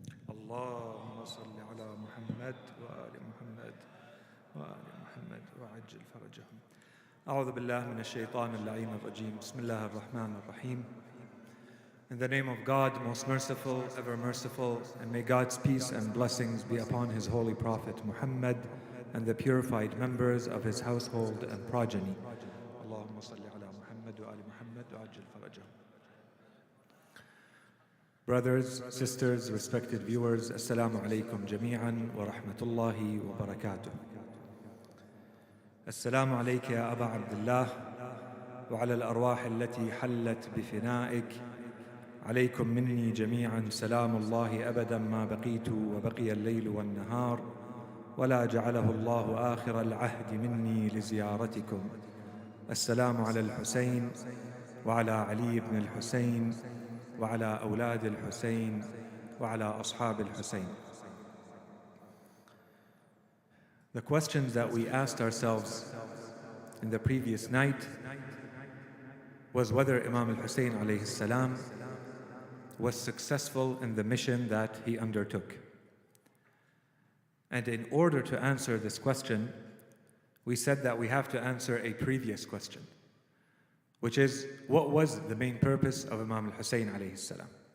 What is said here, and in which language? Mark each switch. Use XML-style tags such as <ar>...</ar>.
<ar>اللهم صل على محمد وآل محمد وآل محمد وعجل فرجهم. أعوذ بالله من الشيطان اللعين الرجيم. بسم الله الرحمن الرحيم.</ar> <en>In the name of God, most merciful, ever merciful, and may God's peace and blessings be upon His holy Prophet Muhammad and the purified members of his household and progeny.</en> <ar>اللهم صل على محمد وآل محمد وعجل فرجهم.</ar> <en>Brothers, sisters, respected viewers,</en> <ar>Assalamu alaikum jami'an wa rahmatullahi wa barakatuh. Assalamu alayka ya Aba Abdullah wa ala al-arwah allati hallat bifina'ik. عليكم مني جميعا سلام الله أبدا ما بقيت وبقي الليل والنهار ولا جعله الله آخر العهد مني لزيارتكم. السلام على الحسين وعلى علي بن الحسين وعلى أولاد الحسين وعلى أصحاب الحسين.</ar> <en>The questions that we asked ourselves in the previous night was whether Imam Al-Hussein Alaihissalam was successful in the mission that he undertook. And in order to answer this question, we said that we have to answer a previous question, which is, what was the main purpose of Imam Al-Hussein alayhi salam?</en>